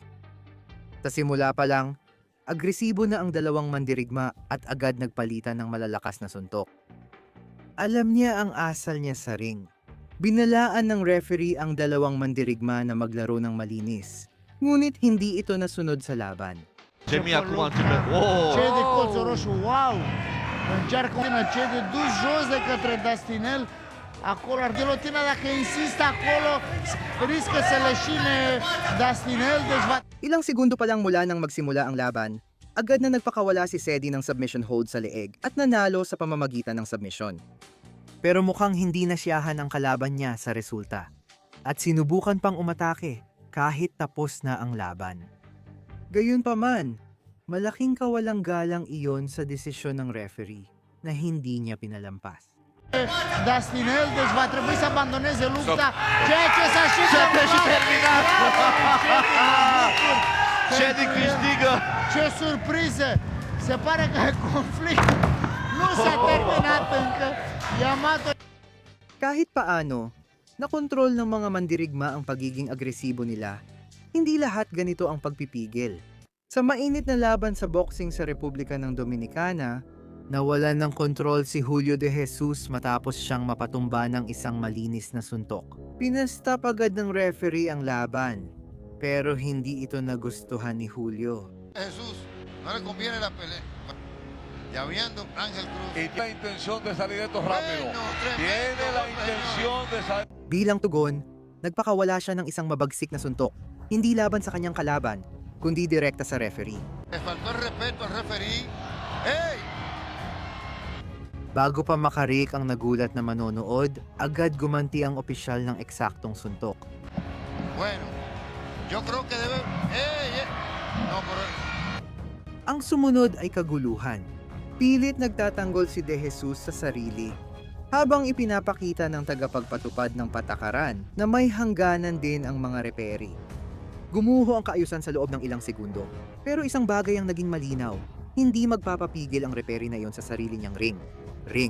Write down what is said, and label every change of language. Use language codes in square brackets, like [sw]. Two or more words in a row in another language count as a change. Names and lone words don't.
[tl] Sa simula pa lang, agresibo na ang 2 mandirigma at agad nagpalitan ng malalakas na suntok. Alam niya ang asal niya sa ring. Binalaan ng referee ang 2 mandirigma na maglaro ng malinis. Ngunit hindi ito nasunod sa laban. [ro] Cedi colțul roșu, wow! Încearcă una Cedi dus jos de către Dustinel. Acolo ar gilotina, dacă insistă acolo, riscă să leșine Dustinel, deci va... [tl] Ilang segundo pa lang mula nang magsimula ang laban, agad na nagpakawala si Cedi ng submission hold sa leeg at nanalo sa pamamagitan ng submission. Pero mukhang hindi nasiyahan ang kalaban niya sa resulta at sinubukan pang umatake kahit tapos na ang laban. Gayunpaman, malaking kawalang galang iyon sa desisyon ng referee na hindi niya pinalampas. [ro] Dastinel, deci va trebui să abandoneze lupta, ceea ce s-a și terminat! Cedi câștigă! Ce surpriză! Se pare că conflict nu s-a terminat încă. Yamato. [tl] Kahit paano, nakontrol ng mga mandirigma ang pagiging agresibo nila. Hindi lahat ganito ang pagpipigil. Sa mainit na laban sa boxing sa Republika ng Dominicana, nawalan ng kontrol si Julio de Jesus matapos siyang mapatumba ng isang malinis na suntok. Pinastap agad ng referee ang laban, pero hindi ito nagustuhan ni Julio. [es] Jesús, no le conviene la pelea. Ya viendo Ángel Cruz. Y tiene la intención de salir esto rápido. Tiene la intención de salir. [tl] Bilang tugon, nagpakawala siya ng isang mabagsik na suntok, hindi laban sa kanyang kalaban, kundi direkta sa referee. [es] Le faltó el respeto al referee. ¡Ey! [tl] Bago pa makarik ang nagulat na manonood, agad gumanti ang opisyal ng eksaktong suntok. [es] Bueno, yo creo que debe... ¡Ey! No, pero... [tl] Ang sumunod ay kaguluhan. Pilit nagtatanggol si De Jesus sa sarili, habang ipinapakita ng tagapagpatupad ng patakaran na may hangganan din ang mga reperi. Gumuho ang kaayusan sa loob ng ilang segundo, pero isang bagay ang naging malinaw, hindi magpapapigil ang reperi na iyon sa sarili niyang ring.